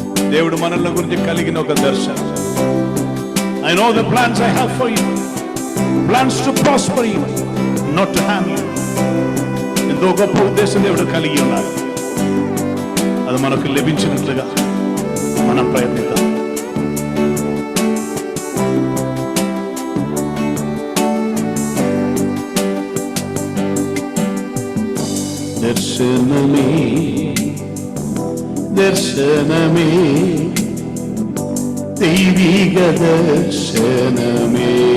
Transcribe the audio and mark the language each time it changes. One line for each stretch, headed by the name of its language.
Telugu: దేవుడు మనల్ని గురించి కలిగిన ఒక దర్శనం.
English: I know the plans I have for you, plans to prosper you, not to harm you.
Telugu: ఎంతో గొప్ప ఉద్దేశం దేవుడు కలిగి ఉన్నారు. అది మనకు లభించినట్లుగా మనం ప్రయత్నిద్దాం. దర్శనమే దర్శనమే దైవిక దర్శనమే